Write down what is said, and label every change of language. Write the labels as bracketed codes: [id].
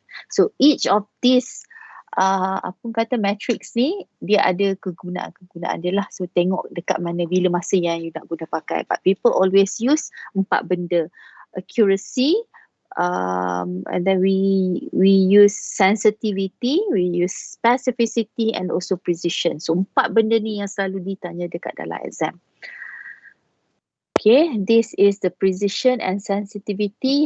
[en] So each of these [ms] apa kata matrix ni, dia ada kegunaan dia lah. So tengok dekat mana bila masa yang you nak guna pakai. [en] But people always use [ms] 4 benda. Accuracy, [en] And then we use sensitivity, we use specificity and also precision. [ms] So 4 benda ni yang selalu ditanya dekat dalam exam. [en] Okay, this is the precision and sensitivity.